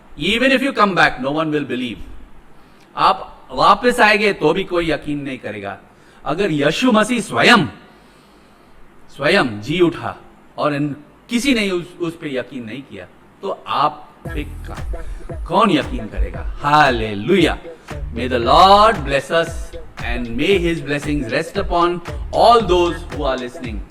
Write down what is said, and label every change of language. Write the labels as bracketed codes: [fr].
[en] Even if you come back, no one will believe. [hi] आप वापस आएंगे तो भी कोई यकीन नहीं करेगा। अगर यीशु मसीह स्वयं जी उठा और किसी ने उस पे यकीन नहीं किया, तो आप पे कौन यकीन करेगा? [en] Hallelujah. May the Lord bless us and may His blessings rest upon all those who are listening.